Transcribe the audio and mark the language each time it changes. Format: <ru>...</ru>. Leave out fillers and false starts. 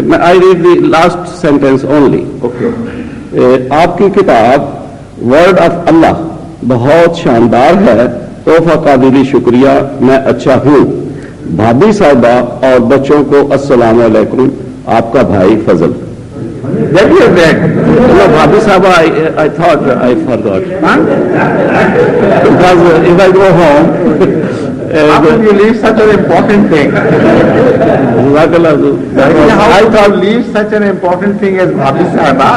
<en>I read the last sentence only. Okay.</en> <hi>आपकी किताब word of अल्लाह बहुत शानदार है, तोहफा काबिली शुक्रिया, मैं अच्छा हूँ। भाभी साहबा और बच्चों को अस्सलाम वालेकुम, आपका भाई फजल।</hi> <en>That you have read. No, bhabhi sahaba, I thought I forgot. Because if I go home, how could you leave such an important thing? How could you leave such an important thing as Bhabhi Sahaba?</en>